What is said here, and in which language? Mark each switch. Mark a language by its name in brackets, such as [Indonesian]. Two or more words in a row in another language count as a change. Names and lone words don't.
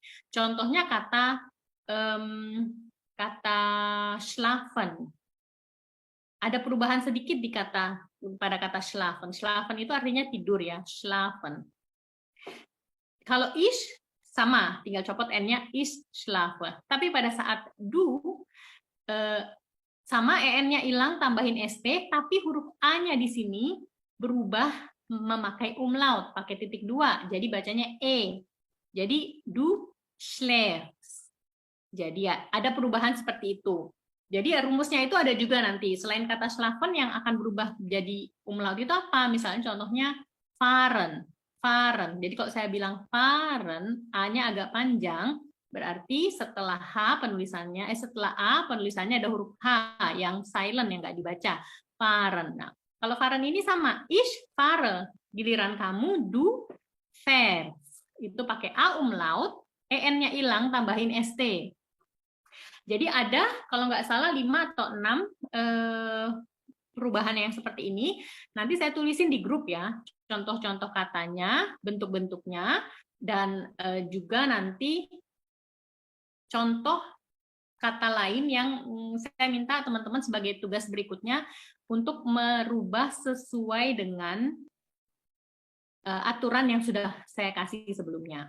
[Indonesian] Contohnya kata schlafen. Ada perubahan sedikit di pada kata schlafen. Schlafen itu artinya tidur ya, schlafen. Kalau ich sama, tinggal copot n-nya [German] ich schlafe. [Indonesian] Tapi pada saat du sama en-nya hilang, tambahin st, tapi huruf a-nya di sini berubah memakai umlaut, pakai titik 2. Jadi bacanya e. Jadi [German] du schläfst. [Indonesian] Jadi ya ada perubahan seperti itu. Jadi ya, rumusnya itu ada juga nanti. Selain kata schlafen yang akan berubah jadi umlaut itu apa? Misalnya contohnya fahren. Fahren. Jadi kalau saya bilang fahren, A-nya agak panjang, berarti setelah H penulisannya, setelah A penulisannya ada huruf H yang silent yang nggak dibaca. Fahren. Nah, kalau fahren ini sama, [German] ich fahre. [Indonesian] Giliran kamu [German] du fährst. [Indonesian] Itu pakai A umlaut, EN-nya hilang, tambahin ST. Jadi ada, kalau nggak salah, 5 atau 6 perubahan yang seperti ini. Nanti saya tulisin di grup ya, contoh-contoh katanya, bentuk-bentuknya, dan juga nanti contoh kata lain yang saya minta teman-teman sebagai tugas berikutnya untuk merubah sesuai dengan aturan yang sudah saya kasih sebelumnya.